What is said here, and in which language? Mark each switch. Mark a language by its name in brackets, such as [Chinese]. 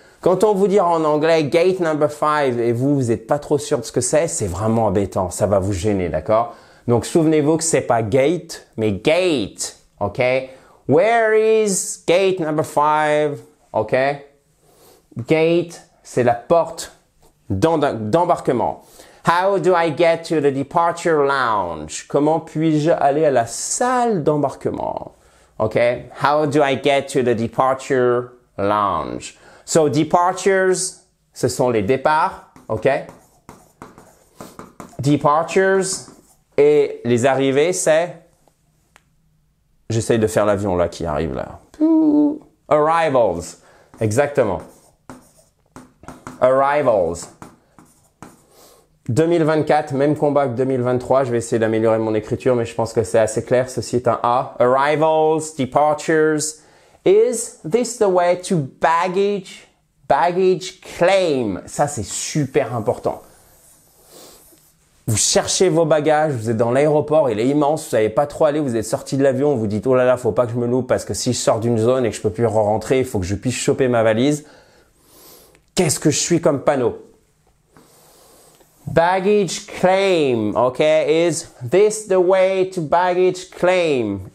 [French] Quand on vous dit en anglais gate number 5 et vous n'êtes pas trop sûr de ce que c'est vraiment embêtant. Ça va vous gêner, d'accord? Donc, souvenez-vous que c'est pas gate, mais gate. OK? [English] Where is gate number 5? OK? [French] Gate, c'est la porte d'embarquement. [English] How do I get to the departure lounge? [French] Comment puis-je aller à la salle d'embarquement? OK? [English] How do I get to the departure lounge? [French] So, departures, ce sont les départs. OK? Departures et les arrivées, c'est... J'essaye de faire l'avion là qui arrive là. [English] Arrivals. Exactement. Arrivals. [French] 2024, même combat que 2023. Je vais essayer d'améliorer mon écriture, mais je pense que c'est assez clair. Ceci est un A. Arrivals, departures. [English] Is this the way to baggage? Baggage claim. [French] Ça, c'est super important. Vous cherchez vos bagages, vous êtes dans l'aéroport, il est immense, vous savez pas trop aller, vous êtes sorti de l'avion, vous dites « Oh là là, faut pas que je me loupe parce que si je sors d'une zone et que je peux plus rentrer, il faut que je puisse choper ma valise. » Qu'est-ce que je suis comme panneau? [English] Baggage claim, ok? Is this the way to baggage claim?